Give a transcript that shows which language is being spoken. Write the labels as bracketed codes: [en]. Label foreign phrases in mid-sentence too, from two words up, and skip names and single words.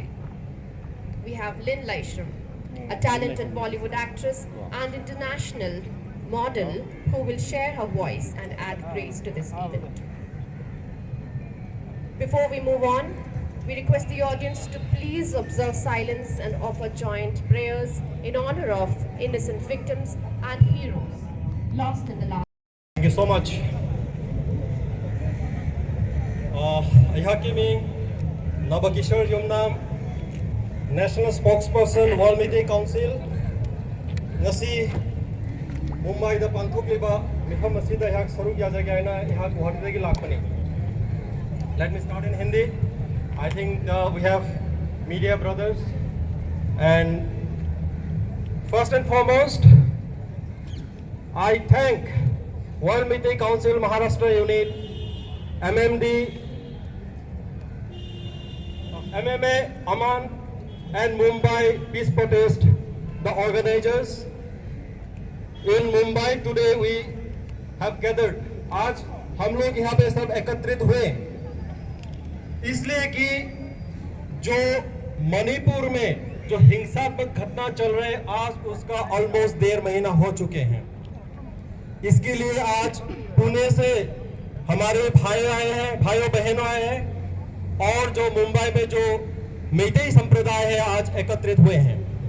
[en] We have Lynn Leishram, a talented Bollywood actress and international model who will share her voice and add grace to this event. Before we move on, we request the audience to please observe silence and offer joint prayers in honor of innocent victims and heroes lost in the last. Thank you so much. [mni] ꯑꯩꯍꯥꯛꯀꯤ ꯃꯤꯡ ꯅꯕꯀꯤꯁꯣꯔ ꯌꯨꯝꯅꯥꯝ [en] National Spokesperson [mni] World Meitei Council ngasi Mumbai da pangthokliba mifam asida aihak saruk yajage aina aihak Guwahati dagi lakpani. [en] Let me start in Hindi. I think we have media brothers, and first and foremost I thank World Meitei Council Maharashtra Unit, MMD, MMA, Aman, and Mumbai Peace Protest, the organizers. In Mumbai today we have gathered. [hi] आज हम लोग यहाँ पे सब एकत्रित हुए इसलिए कि जो मणिपुर में जो हिंसात्मक घटना चल रहे आज उसका ऑलमोस्ट 1.5 महीना हो चुके हैं। इसके लिए आज पुणे से हमारे भाई आए हैं, भाइयों बहनों आए हैं, और जो मुंबई में जो मेइतेई संप्रदाय है आज एकत्रित हुए हैं।